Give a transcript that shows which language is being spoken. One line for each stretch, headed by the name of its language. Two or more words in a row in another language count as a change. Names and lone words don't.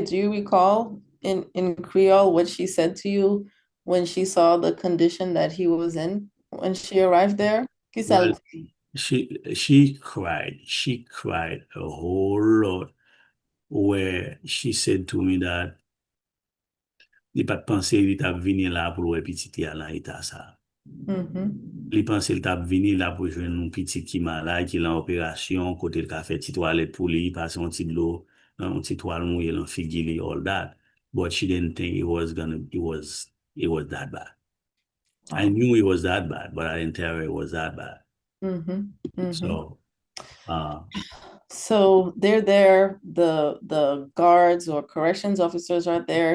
English: Do you recall in Creole what she said to you when she saw the condition that he was in when she arrived there? well,
Spanish: Quizá.
English: she cried a whole lot, where she said to me that
Haitian Creole: li pat panse li tap vini la pou wè pititi a la ita sa.
English: Mm-hmm.
Haitian Creole: Li panse li tap vini la pou jwen nou pitit ki malay, ki lan operasyon, kote l ka fe ti toalet pou li, pase yon ti dlo, yon ti toal mouye lan figi li,
English: all that. But she didn't think it was that bad. I Wow. knew it was that bad, but I didn't tell her it was that bad. Mm-hmm. Mm-hmm. So, uh, So they're there, the guards or corrections officers are there.